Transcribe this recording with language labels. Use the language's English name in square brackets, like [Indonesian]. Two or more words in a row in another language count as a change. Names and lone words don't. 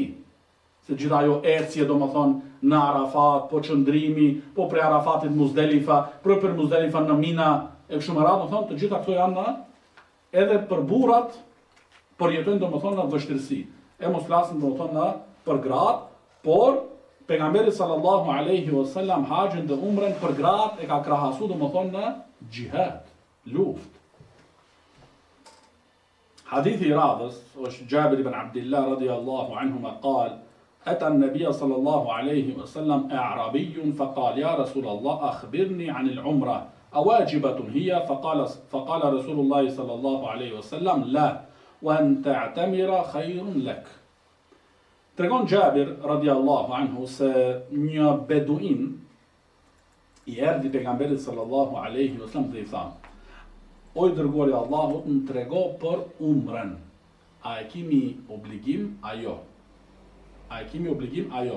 [Albanian] Se gjithë ajo ecje domethënë në Arafat, po qëndrimi, po prej Arafatit Muzdelifa, për Muzdelifa në Mina e kështu me radhë, domethënë të gjitha këto janë edhe për burrat por jetojnë domethënë në vështirësi. E mos flasim domethënë për gratë, por pejgamberi [Arabic] صلى الله عليه وسلم [Albanian] haxhin dhe umrën për gratë e ka krahasuar domethënë në xhihad, luftë. [Arabic] حديث رادس جابر بن عبد الله رضي الله عنهما قال أتى النبي صلى الله عليه وسلم أعرابي فقال يا رسول الله أخبرني عن العمرة أواجبة هي فقال رسول الله صلى الله عليه وسلم لا وأن تعتمر خير لك. [Albanian] Tregon Gjabir [Arabic] رضي الله عنه [Albanian] se një beduin I erdhi pejgamberit [Arabic] صلى الله عليه وسلم [Albanian] dhe I tha: O I dërguari I Allahut, më trego për umrën. A e kemi obligim ajo? A e kemi obligim ajo?